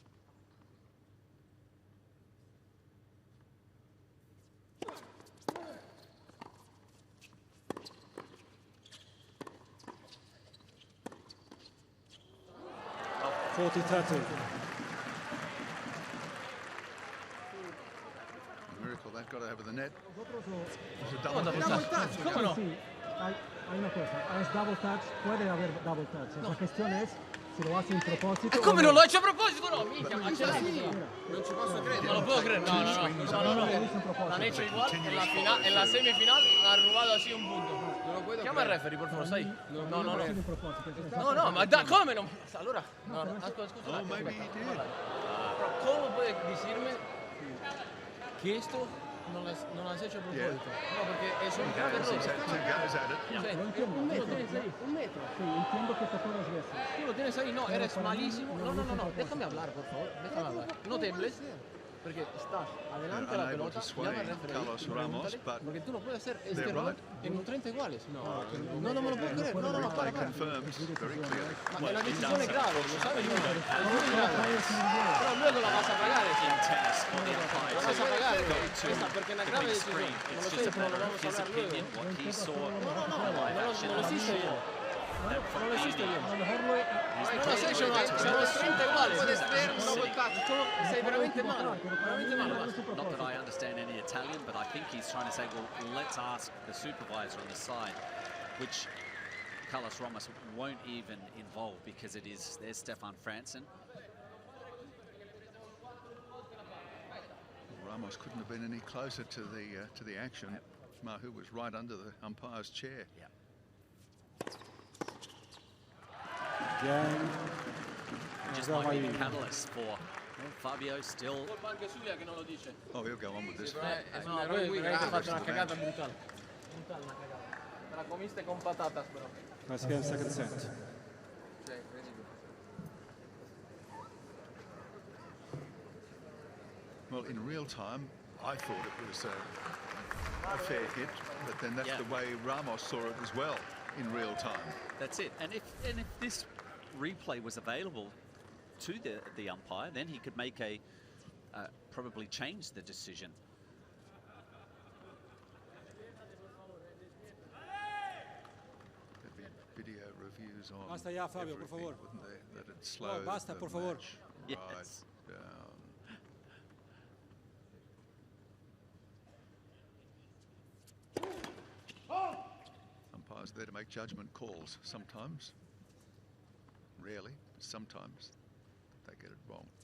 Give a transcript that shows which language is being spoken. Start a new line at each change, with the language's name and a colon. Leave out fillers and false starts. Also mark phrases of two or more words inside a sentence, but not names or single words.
English: Oh, 40-30. Miracle, they've got over the net. It's a Double touch.
Spanish: ¿Cómo no? Hay una cosa, es
English: double touch,
Spanish: puede haber
English: double touch.
Spanish: La cuestión es si lo hace
Italian: in proposito. Come non lo faccio a proposito? No, mica, ma ce l'ha. Non ci posso credere.
Spanish: Non lo puedo creer, no. La han hecho igual, en la semifinal ha robado así un punto.
Italian: Chiama il referee,
Spanish: por favor,
Italian: sai? No, ma come no? Allora, scusa.
English: Oh, maybe he did.
Spanish: ¿Cómo puede decirme que esto no lo has hecho a propósito? No, porque es un grave error. Un metro. Sí, entiendo que tocó dos veces. Tú lo tienes ahí, no, eres malísimo. No, déjame hablar, por favor, déjame hablar. No tembles, porque estás adelante de la pelota, llama al referee y pregúntale, porque tú no puedes hacer este error en 30 iguales. No me lo puedo creer, no, para.
Italian: Ma la decisione è grave,
Spanish: lo sabe Junior, però luego la vas a pagar esa. La vas a pagar esa, porque una
Italian: grave decisione.
Spanish: Non lo sé, pero lo vamos a hablar luego. No lo hiciste bien. Non lo hiciste bien.
Italian: Non lo sei, sono 30 uguali. Sei veramente male.
English: Not that I understand any Italian, but I think he's trying to say, well, let's ask the supervisor on the side, which Carlos Ramos won't even involve because it is there's Stefan Franzen. Ramos couldn't have been any closer to the action. Mahout was right under the umpire's chair. Yeah. Just might be the catalyst for Fabio still. Oh, he'll go on with this.
Italian: No, lui veramente ha fatto una cagata brutale. Una cagata.
Spanish: Te la comiste con patatas, però.
English: Let's get second set. Well, in real time, I thought it was a fair hit, but then that's the way Ramos saw it as well in real time. That's it. And if this replay was available to the umpire, then he could make a probably change the decision. There'd be video reviews on.
Spanish: Basta ya, Fabio, por favor.
English: Wouldn't they? That'd slow
Spanish: No, basta,
English: the
Spanish: por favor.
English: match Yes. right down. Umpires there to make judgment calls sometimes. Rarely, but sometimes they get it wrong.